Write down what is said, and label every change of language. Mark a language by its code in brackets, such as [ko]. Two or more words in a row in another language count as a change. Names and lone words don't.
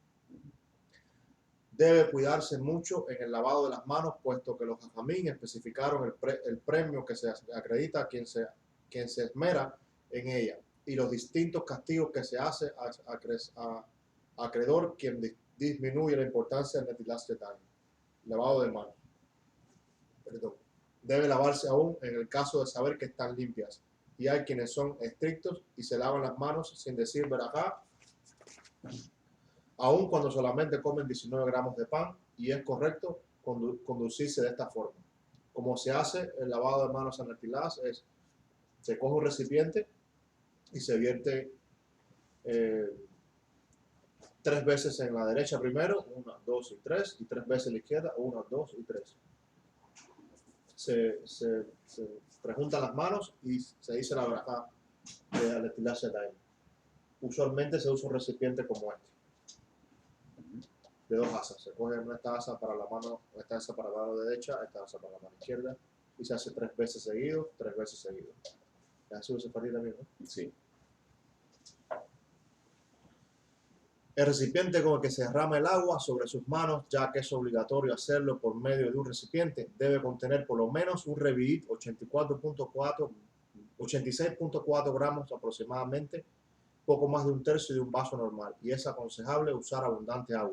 [es] Debe cuidarse mucho en el lavado de las manos, puesto que los jajamín especificaron el premio que se acredita a quien se esmera en ella y los distintos castigos que se hace a acreedor quien disminuye la importancia del [he] נטילת ידיים, [es] lavado de manos. Perdón. Debe lavarse aún en el caso de saber que están limpias. Y hay quienes son estrictos y se lavan las manos sin decir berajá, aun cuando solamente comen 19 gramos de pan, y es correcto conducirse de esta forma. Como se hace el lavado de manos en netilat es, se coge un recipiente y se vierte 3 veces en la derecha primero, 1, 2 y 3, y 3 veces en la izquierda, 1, 2 y 3. Se rejuntan las manos y se dice la braja de [he] על נטילת ידיים. [es] Usualmente se usa un recipiente como este, de 2 asas. Se coge esta asa para la mano, esta asa para la mano derecha, esta asa para la mano izquierda, y se hace 3 veces seguido, 3 veces seguido. ¿Ya se usa para también, no? Sí. El recipiente con el que se derrama el agua sobre sus manos, ya que es obligatorio hacerlo por medio de un recipiente, debe contener por lo menos un revi'it, 86.4 gramos aproximadamente, poco más de un tercio de un vaso normal, y es aconsejable usar abundante agua.